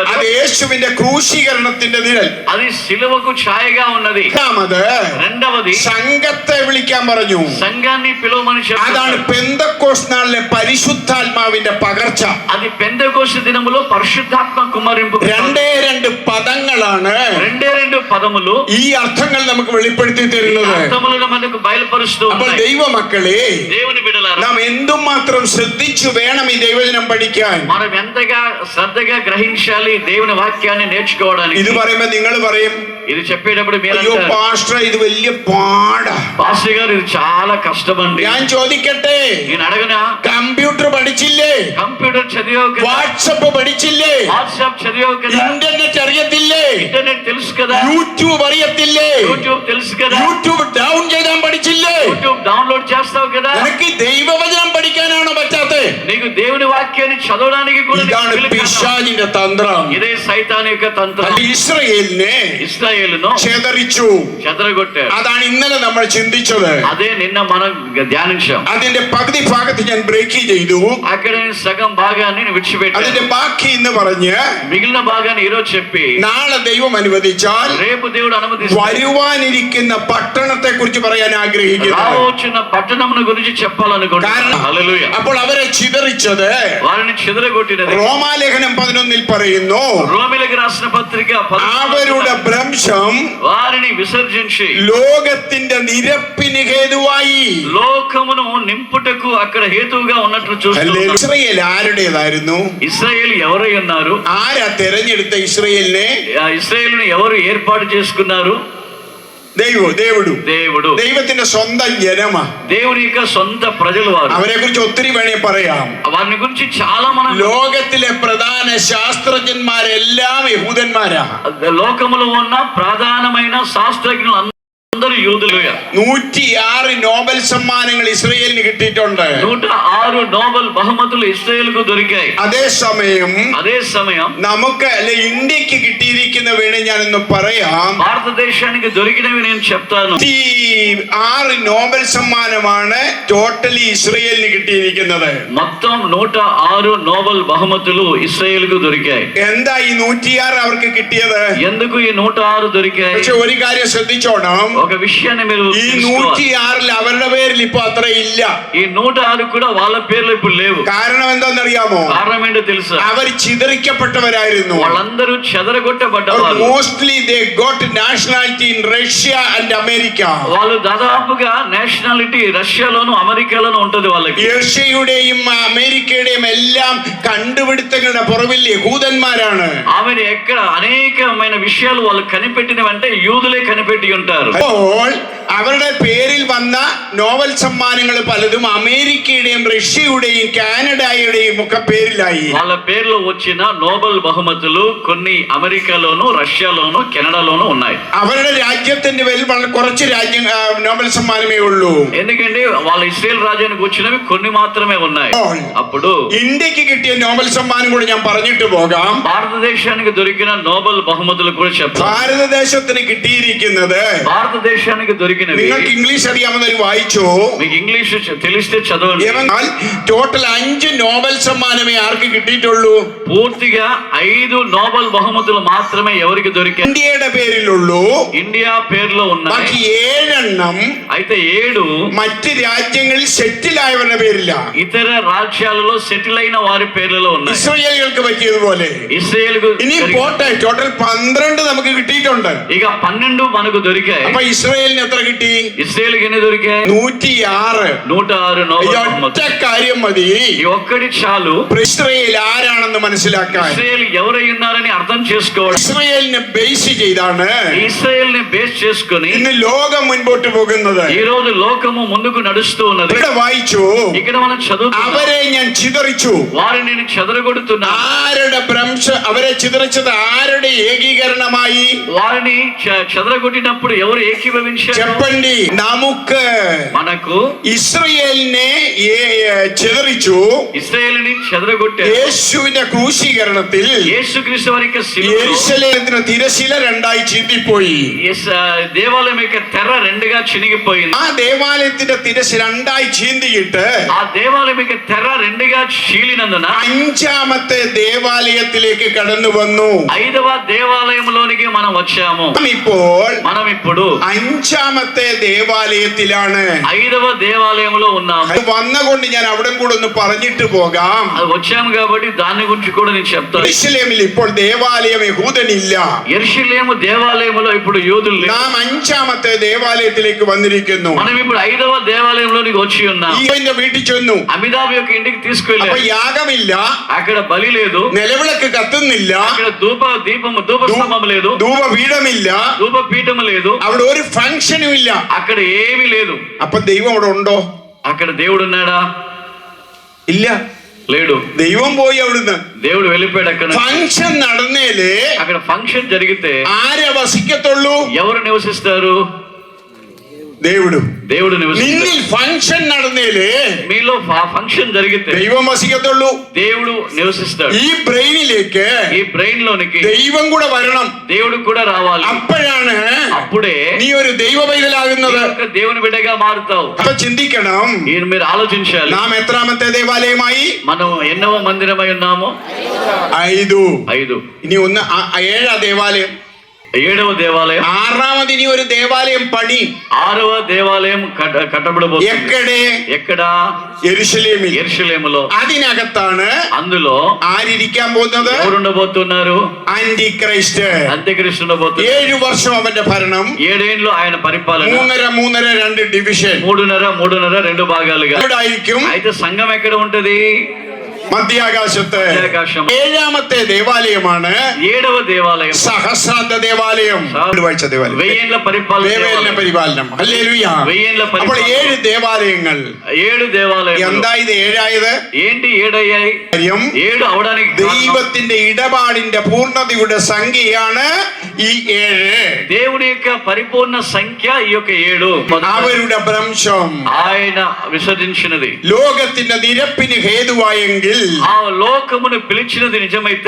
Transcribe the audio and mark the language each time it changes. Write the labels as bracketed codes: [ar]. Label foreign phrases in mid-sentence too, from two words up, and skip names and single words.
[ml] അത് യേശുവിന്റെ ക്രൂശീകരണത്തിന്റെ നിഴൽ. [te] అది శిలువకు ఛాయగా ఉన్నది. రెండవది [ml] സംഘത്തെ വിളിക്കാൻ പറഞ്ഞു. [te] సంఘాన్ని పిలవమని చెప్పారు. [ml] അതാണ് പെന്തക്കോസ്ത് നാളിലെ പരിശുദ്ധാത്മാവിന്റെ പകർച്ച. [te] అది పెంతెకోస్తు దినములో పరిశుద్ధాత్మ కుమ్మరింపు. [ml] രണ്ട് పదങ്ങളാണ് [te] రెండు పదములు [ml] ഈ అర్థങ്ങൾ നമുക്ക് വെളിപ്പെടുത്തി തരുന്നത്. [te] అర్థములను మనకు బయలుపరుస్తూ [ml] അപ്പോൾ [te] ఉన్నాయి. [ml] ദൈവമക്കളെ, [te] దేవుని బిడ్డలారా, [ml] നാം എന്തുമാത്രം ശ്രദ്ധിച്ചു വേണം ഈ ദൈവവചനം പഠിക്കാൻ. [te] మనం ఎంతగా శ్రద్ధగా గ్రహించాలి దేవుని వాక్యాన్ని నేర్చుకోవడానికి. [ml] ഇത് പറയുമ്പോ നിങ്ങൾ പറയും, [te] ఇది చెప్పేటప్పుడు మీరు [ml] അയ്യോ [te] అంటారు, [ml] പാസ്റ്റർ ഇത് വലിയ പാടാ. [te] పాస్టర్ గారు ఇది చాలా కష్టం అండి. [ml] ഞാൻ ചോദിക്കട്ടെ, [te] నేను అడగనా? [ml] കമ്പ്യൂട്ടർ പഠിച്ചില്ലേ? [te] కంప్యూటర్ చదివావు కదా? [ml] വാട്സപ്പ് പഠിച്ചില്ലേ? [te] వాట్సాప్ చదివావు కదా? [ml] ഇന്റർനെറ്റ് അറിയത്തില്ലേ? [te] ఇంటర్నెట్ తెలుసు కదా? [ml] യൂട്യൂബ് അറിയത്തില്ലേ? [te] యూట్యూబ్ తెలుసు కదా? [ml] യൂട്യൂബ് ഡൗൺ ചെയ്താൻ പഠിച്ചില്ലേ? [te] యూట్యూబ్ డౌన్లోడ్ చేస్తావు కదా? [ml] നിനക്ക് ദൈവവചനം പഠിക്കാനാണോ പറ്റാത്തെ? [te] నీకు దేవుని వాక్యాన్ని చదవడానికి కూడా నీకు [ml] ഇതാണ് [te] వీలు కాదా? [ml] പിശാചിന്റെ തന്ത്രം. [te] ఇదే సైతాన్ యొక్క తంత్రం. [ml] അത് ഇസ്രായേലിനെ [te] ఇశ్రాయేలును [ml] ചെതറിച്ചു. [te] చెదరగొట్టాడు. [ml] അതാണ് ഇന്നലെ നമ്മൾ ചിന്തിച്ചത്. [te] అదే నిన్న మనం ధ్యానించాం. [ml] അതിന്റെ പകുതി ഭാഗത്ത് ഞാൻ ബ്രേക്ക് ചെയ്തു. [te] అక్కడ నేను సగం భాగాన్ని విడిచిపెట్టాను. [ml] അതിന്റെ ബാക്കി എന്ന് പറഞ്ഞ് [te] మిగిలిన భాగాన్ని ఈరోజు చెప్పి [ml] നാളെ ദൈവം അനുവദിച്ചാൽ [te] రేపు దేవుడు అనుమతిస్తే [ml] വരുവാനിരിക്കുന്ന പട്ടണത്തെ കുറിച്ച് പറയാൻ ആഗ്രഹിക്കുന്നു. [te] రావచ్చున్న పట్టణమును గురించి చెప్పాలనుకుంటున్నాను. హల్లెలూయా. [ml] അപ്പോൾ അവരെ ചിതറിച്ചത് [te] వారిని చెదరగొట్టినది [ml] റോമാലേഖനം 11 പറയുന്നു, [te] రోమీలకు రాసిన పత్రిక 11 [ml] അവരുടെ ഭ്രംശം [te] వారిని విసర్జించి [ml] ലോകത്തിന്റെ നിരപ്പിന് ഹേതുവായി. [te] లోకమును నింపుటకు అక్కడ హేతువుగా ఉన్నట్లు చూస్తున్నాం. [ml] ഇസ്രായേൽ ആരുടേതായിരുന്നു? [te] ఇశ్రాయేలు ఎవరై ఉన్నారు? [ml] ആരാ തെരഞ്ഞെടുത്ത ഇസ്രായേലിനെ? [te] ఆ ఇశ్రాయేలును ఎవరు ఏర్పాటు చేసుకున్నారు? దేవుడు. [ml] ദൈവത്തിന്റെ സ്വന്തം ജനമാ. [te] దేవుని యొక్క సొంత ప్రజలు వారు. [ml] അവരെ കുറിച്ച് ഒത്തിരി വേണേ പറയാം. [te] వారిని గురించి చాలా మనం [ml] ലോകത്തിലെ പ്രധാന ശാസ്ത്രജ്ഞന്മാരെല്ലാം യഹൂദന്മാരാ. [te] లోకములో ఉన్న ప్రధానమైన శాస్త్రజ్ఞులు అందరూ యూదులు. [ml] 106 നോബൽ സമ്മാനങ്ങൾ ഇസ്രായേലിന് കിട്ടിയിട്ടുണ്ട്. [te] 106 నోబెల్ బహుమతులు ఇస్రాయేలుకు దొరికాయి. [ml] അതേ സമയം നമുക്ക് അല്ലെ ഇന്ത്യക്ക് കിട്ടിയിരിക്കുന്ന വേണേ ഞാനൊന്ന് പറയാം. [te] భారతదేశానికి దొరికినవి నేను చెప్తాను. [ml] 106 നോബൽ സമ്മാനമാണ് ടോട്ടലി ഇസ്രായേലിന് കിട്ടിയിരിക്കുന്നത്. [te] మొత్తం 106 నోబెల్ బహుమతులు ఇస్రాయేలుకు దొరికాయి. [ml] എന്താ ఈ 106 അവർക്ക് കിട്ടിയത്? [te] ఎందుకు ఈ 106 దొరికాయి? [ml] പക്ഷെ ഒരു കാര്യം ശ്രദ്ധിച്ചോണം, [te] ఒక విషయాన్ని మీరు [ml] ഈ [te] తెలుసుకోవాలి. [ml] 106 അവരുടെ പേരിൽ ഇപ്പൊ അത്ര ഇല്ല. [te] ఈ 106 కూడా వాళ్ళ పేర్లు ఇప్పుడు లేవు. [ml] കാരണം എന്താണെന്നറിയാമോ? [te] కారణం ఏంటో తెలుసా? [ml] അവർ ചിതറിക്കപ്പെട്ടവരായിരുന്നു. [te] వాళ్ళందరూ చెదరగొట్టబడ్డవారు. [en] മോസ്റ്റ്ലി they got nationality in Russia and America. [te] వాళ్ళు దాదాపుగా నేషనాలిటీ రష్యాలోను అమెరికాలోను ఉంటది వాళ్ళకి. [ml] റഷ്യയുടെയും അമേരിക്കയുടെയും എല്ലാം കണ്ടുപിടുത്തങ്ങളുടെ പുറകിൽ യഹൂദന്മാരാണ്. [te] ఆమెను ఎక్కడ అనేకమైన విషయాలు వాళ్ళు కనిపెట్టినవంటే యూదులే కనిపెట్టి ఉంటారు. [ml] അപ്പോൾ അവരുടെ പേരിൽ വന്ന നോബൽ സമ്മാനങ്ങൾ പലതും അമേരിക്കയുടെയും റഷ്യയുടെയും കാനഡയുടെയും ഒക്കെ പേരിലായി. [te] వాళ్ళ పేర్లు వచ్చిన నోబెల్ బహుమతులు కొన్ని అమెరికాలోను రష్యాలోను కెనడాలోను ఉన్నాయి. [ml] അവരുടെ രാജ്യത്തിന്റെ പേരിൽ വളരെ കുറച്ച് നോബൽ സമ്മാനമേ ഉള്ളൂ. [te] ఎందుకంటే వాళ్ళ ఇస్రాయేల్ రాజ్యానికి వచ్చినవి కొన్ని మాత్రమే ఉన్నాయి. అప్పుడు [ml] ഇന്ത്യക്ക് കിട്ടിയ നോബൽ സമ്മാനം കൂടി ഞാൻ പറഞ്ഞിട്ട് പോകാം. [te] భారతదేశానికి దొరికిన నోబెల్ బహుమతులు కూడా చెప్తాను. [ml] ഭാരതദേശത്തിന് കിട്ടിയിരിക്കുന്നത്, [te] భారతదేశానికి దొరికినవి [ml] നിങ്ങൾക്ക് ഇംഗ്ലീഷ് അറിയാമെന്നൊരു വായിച്ചു. [te] మీకు ఇంగ్లీష్ తెలిస్తే చదవండి. [ml] ടോട്ടൽ 5 നോബൽ സമ്മാനമേ ആർക്ക് കിട്ടിയിട്ടുള്ളൂ? [te] పూర్తిగా 5 నోబెల్ బహుమతులు మాత్రమే ఎవరికి దొరికాయి? [ml] ഇന്ത്യയുടെ പേരിലുള്ളൂ. [te] ఇండియా పేరులో ఉన్నాయి. [ml] ബാക്കി 7 എണ്ണം [te] అయితే 7 [ml] മറ്റ് രാജ്യങ്ങളിൽ സെറ്റിൽ ആയവരുടെ പേരില്ല. [te] ఇతర రాజ్యాలలో సెటిల్ అయిన వారి పేర్లలో ఉన్నాయి. [ml] ഇസ്രായേലുകൾക്ക് പറ്റിയതുപോലെ [te] ఇస్రాయేల్ [ml] ഇനി పోട്ടെ, టోటൽ 12 നമുക്ക് കിട്ടിയിട്ടുണ്ട്. [te] ఇక 12 మనకు దొరికాయి. [ml] അപ്പൊ ഇസ്രായേലിന് എത്ര കിട്ടി? [te] ఇస్రాయేల్కి ఎన్ని దొరికాయి? 106. 106 నోబెల్ [ml] ഒറ്റ [te] బహుమతులు. [ml] കാര്യം മതി, [te] ఈ ఒక్కటి చాలు [ml] ഇസ്രായേൽ ആരാണെന്ന് മനസ്സിലാക്കാൻ. [te] ఇస్రాయేల్ ఎవరై ఉన్నారని అర్థం చేసుకోవాలి. [ml] ഇസ്രായേലിനെ ബേസ് ചെയ്താണ് [te] ఇస్రాయేల్ ని బేస్ చేసుకొని [ml] ഇന്ന് ലോകം മുൻപോട്ട് പോകുന്നത്. [te] ఈ రోజు లోకము ముందుకు నడుస్తూ ఉన్నది. [ml] ഇവിടെ വായിച്ചു, [te] ఇక్కడ మనం చదువుతున్నాం, [ml] അവരെ ഞാൻ ചിതറിച്ചു. [te] వారిని నేను చెదరగొడుతున్నా. [ml] ആരുടെ അവരെ ചിതറിച്ചത് ആരുടെ ഏകീകരണമായി? [te] వారిని చెదరగొట్టినప్పుడు ఎవరు ఏకీభవించారు? చెప్పండి. [ml] നമുക്ക് [te] మనకు [ml] ഇസ്രായേലിനെ ചിതറിച്ചു. [te] ఇశ్రాయేలుని చెదరగొట్టారు. [ml] യേശുവിന്റെ ക്രൂശീകരണത്തിൽ [te] యేసుక్రీస్తు వారి యొక్క శిలువలో [ml] യെരൂശലേമിന്റെ തിരശീല രണ്ടായി ചീന്തിപ്പോയി. [te] దేవాలయం యొక్క తెర రెండుగా చినిగిపోయింది. [ml] ആ ദേവാലയത്തിന്റെ തിരശീല രണ്ടായി ചീന്തിയിട്ട് [te] ఆ దేవాలయం యొక్క తెర రెండుగా చీలినందున [ml] 5ാമത്തെ ദേവാലയത്തിലേക്ക് കടന്നു വന്നു. [te] 5వ దేవాలయంలోనికి మనం వచ్చాము. మనం ఇప్పుడు [ml] 5ാമത്തെ ദേവാലയത്തിലാണ്. [te] 5వ దేవాలయంలో ఉన్నాము. [ml] അത് വന്നുകൊണ്ട് ഞാൻ അവിടെ കൂടെ ഒന്ന് പറഞ്ഞിട്ട് പോകാം. [te] అది వచ్చాము కాబట్టి దాని గురించి కూడా నేను చెప్తాను. [ml] യെരൂശലേമിൽ ഇപ്പോൾ ദേവാലയം യഹൂദനില്ല. [te] యెరూషలేము దేవాలయంలో ఇప్పుడు యూదులు లేరు. [ml] നാം 5ാമത്തെ ദേവാലയത്തിലേക്ക് വന്നിരിക്കുന്നു. [te] మనం ఇప్పుడు 5వ దేవాలయంలోనికి వచ్చి ఉన్నాం. [ml] ഈവന്റെ വീട്ടിൽ ചെന്നു. [te] అమిదాబ్ యొక్క ఇంటికి [ml] അപ്പൊ [te] తీసుకెళ్ళారు. [ml] യാഗമില്ല, [te] అక్కడ బలి లేదు, [ml] നിലവിളക്ക് കത്തുന്നില്ല, [te] అక్కడ ధూపస్తంభం లేదు, [ml] ധൂപപീഠമില്ല, [te] ధూపపీఠం లేదు, [ml] അവിടെ ഒരു ഫംഗ്ഷനും ഇല്ല. [te] అక్కడ ఏమీ లేదు. [ml] അപ്പൊ ദൈവം അവിടെ ഉണ്ടോ? [te] అక్కడ దేవుడు ఉన్నాడా? [ml] ഇല്ല, [te] లేడు. [ml] ദൈവം പോയി അവിടുന്ന്. [te] దేవుడు వెళ్ళిపోయాడు. అక్కడ [ml] ഫംഗ്ഷൻ നടന്നേലേ [te] అక్కడ ఫంక్షన్ జరిగితే [ml] ആരെ വസിക്കത്തുള്ളൂ? [te] ఎవరు నివసిస్తారు? దేవుడు. దేవుడు నివసిస్తాడు. [ml] നിന്നിൽ ഫംഗ്ഷൻ നടന്നേലേ [te] మీలో ఫంక్షన్ జరిగితే [ml] ദൈവം വസിക്കത്തുള്ളൂ. [te] దేవుడు నివసిస్తాడు. [ml] ഈ ബ്രെയിനിലേക്ക് [te] ఈ బ్రెయిన్ లోనికి [ml] ദൈവം കൂടെ വരണം. [te] దేవుడు కూడా రావాలి. [ml] അപ്പോഴാണ് [te] అప్పుడే [ml] നീ ഒരു ദൈവ പൈതലാകുന്നത്. [te] దేవుని బిడ్డగా మారుతావు. [ml] അപ്പൊ ചിന്തിക്കണം, [te] మీరు ఆలోచించాలి. [ml] നാം എത്രാമത്തെ ദേവാലയമായി? [te] మనం ఎన్నవ మందిరమై ఉన్నాము? [ml] 5. ఇനി ഒന്ന് 7ാ ദേവാലയം. [te] 7వ దేవాలయం. [ml] 6ാമത് ഇനി ഒരു ദേവാലയം പണി. [te] 6వ దేవాలయం కట్టబడబోతుంది. ఎక్కడ? [ml] യെരൂശലേമിలో. അതിനകത്താണ് [te] అందులో [ml] ആരിരിക്കാൻ പോകുന്നത്? [te] ఎవరుండబోతున్నారు? [ml] ആന്റിക്രൈസ്റ്റ്. [te] అంత్యక్రీస్తు ఉండబోతున్నారు. [ml] 7 വർഷം അവന്റെ ഭരണം. [te] 7 ఏళ్ళు ఆయన పరిపాలన. [ml] 3.5 2 ഡിവിഷൻ. [te] 3.5 2 భాగాలుగా. [ml] എവിടായിരിക്കും? [te] అయితే సంఘం ఎక్కడ ఉంటది? [ml] മധ്യാകാശത്ത്. 7ാമത്തെ ദേവാലയമാണ് [te] 7వ దేవాలయం. [ml] സഹസ്രാബ്ദ ദേവാലയം. വായിച്ച ദേവാലയം. [te] 1000 ఏళ్ల [ml] പരിപാലനം. ഹല്ലേലൂയ. [te] 1000 ఏళ్ల [ml] അപ്പോൾ [te] పరిపాలన. [ml] 7 ദേവാലയങ്ങൾ. [te] 7 దేవాలయాలు. [ml] എന്താ ഇത് 7 ആയത്? [te] ఏంటి 7 అయ్యాయి? [ml] 7 [te] అవడానికి [ml] ദൈവത്തിന്റെ ഇടപാടിന്റെ പൂർണ്ണതയുടെ സംഖ്യയാണ് ഈ 7. [te] దేవుని యొక్క పరిపూర్ణ సంఖ్య ఈ యొక్క 7. [ml] അവരുടെ ഭ്രംശം [te] ఆయన విసర్జించినది [ml] ലോകത്തിന്റെ നിരപ്പിന് ഹേതുവായെങ്കിൽ [te] ఆ లోకమును పిలిచినది నిజమైతే